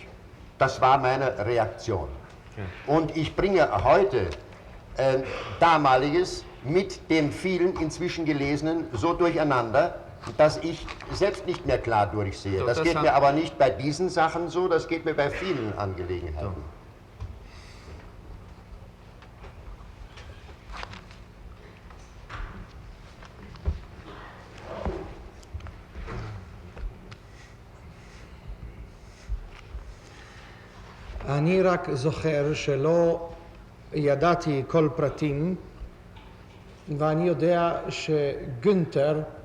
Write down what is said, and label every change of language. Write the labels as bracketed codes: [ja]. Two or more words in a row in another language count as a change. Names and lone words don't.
[de] Das war meine Reaktion. Und ich bringe heute damaliges mit dem vielen inzwischen Gelesenen so durcheinander, dass ich selbst nicht mehr klar durchsehe. Das geht mir aber nicht bei diesen Sachen so, das geht mir bei vielen Angelegenheiten. [he] אני רק זוכר שלא ידעתי כל פרטים, ואני יודע שגונטר